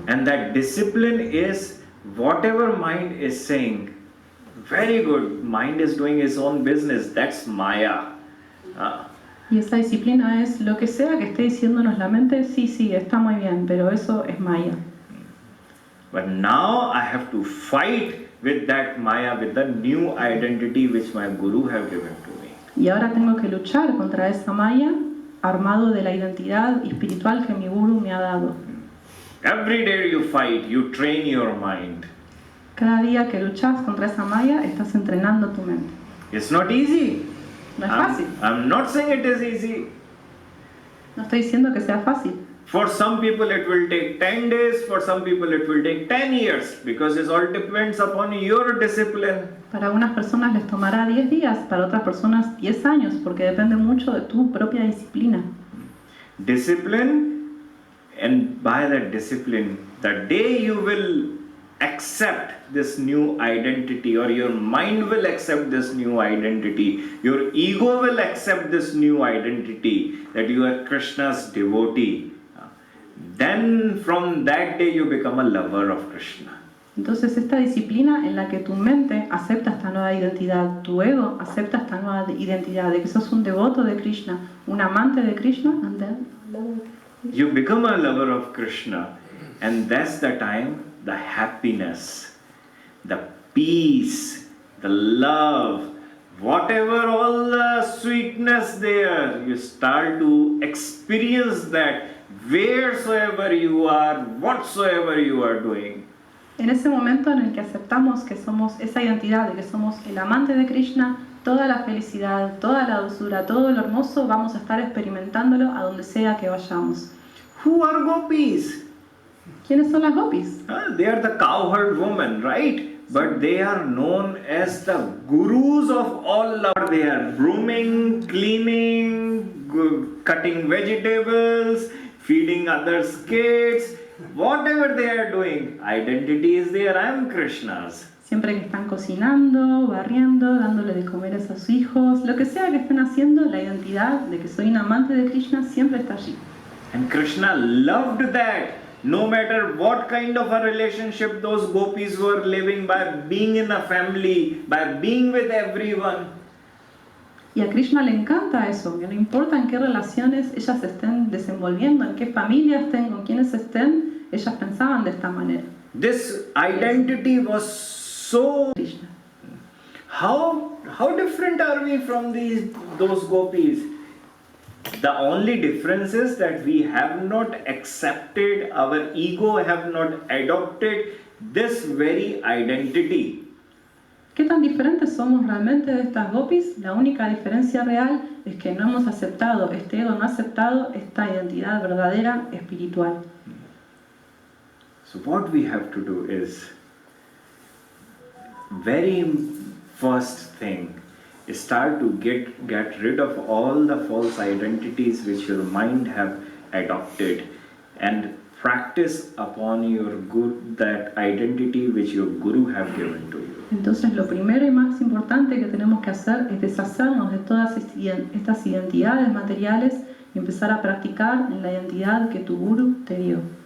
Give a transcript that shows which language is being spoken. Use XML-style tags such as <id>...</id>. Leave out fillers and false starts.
<en>And that discipline is whatever mind is saying. Very good, mind is doing its own business. That's Maya.</en> <es>Y esa disciplina es lo que sea que esté diciéndonos la mente, sí, está muy bien, pero eso es Maya.</es> <en>But now I have to fight with that Maya, with the new identity which my Guru have given to me.</en> <es>Y ahora tengo que luchar contra esa Maya, armado de la identidad espiritual que mi Guru me ha dado.</es> <en>Every day you fight, you train your mind.</en> <es>Cada día que luchas contra esa Maya, estás entrenando tu mente.</es> <en>It's not easy.</en> <es>No es fácil.</es> <en>I'm not saying it is easy.</en> <es>No estoy diciendo que sea fácil.</es> <en>For some people it will take 10 days, for some people it will take 10 years, because it all depends upon your discipline.</en> <es>Para algunas personas les tomará 10 días, para otras personas 10 años, porque depende mucho de tu propia disciplina.</es> <en>Discipline, and by that discipline, the day you will accept this new identity, or your mind will accept this new identity, your ego will accept this new identity, that you are Krishna's devotee, then from that day you become a lover of Krishna.</en> <es>Entonces esta disciplina en la que tu mente acepta esta nueva identidad, tu ego acepta esta nueva identidad, de que sos un devoto de Krishna, un amante de Krishna,</es> <en>You become a lover of Krishna, and that's the time the happiness, the peace, the love, whatever all the sweetness there, you start to experience that wheresoever you are, whatsoever you are doing.</en> <es>En ese momento en el que aceptamos que somos esa identidad, de que somos el amante de Krishna, toda la felicidad, toda la dulzura, todo lo hermoso, vamos a estar experimentándolo a donde sea que vayamos.</es> <en>Who are gopis?</en> <es>¿Quiénes son las gopis?</es> <en>They are the cowherd women, right? But they are known as the gurus of all love. They are brooming, cleaning, cutting vegetables, feeding others' kids, whatever they are doing. Identity is there, I am Krishna's.</en> <es>Siempre que están cocinando, barriendo, dándole de comer a sus hijos, lo que sea que estén haciendo, la identidad de que soy un amante de Krishna siempre está allí.</es> <en>And Krishna loved that. No matter what kind of a relationship those gopis were living, by being in a family, by being with everyone.</en> <es>Y a Krishna le encanta eso, que no importa en qué relaciones ellas estén desenvolviendo, en qué familia estén, con quiénes estén, ellas pensaban de esta manera.</es> <en>This identity was so... Krishna. how different are we from those gopis? The only difference is that we have not accepted, our ego have not adopted this very identity.</en> <es>¿Qué tan diferentes somos realmente de estas gopis? La única diferencia real es que no hemos aceptado, este ego no ha aceptado esta identidad verdadera espiritual.</es> <en>So what we have to do is, very first thing, start to get rid of all the false identities which your mind have adopted, and practice upon your guru, that identity which your guru have given to you.</en> <es>Entonces lo primero y más importante que tenemos que hacer es deshacernos de todas estas identidades materiales y empezar a practicar en la identidad que tu guru te dio.</es>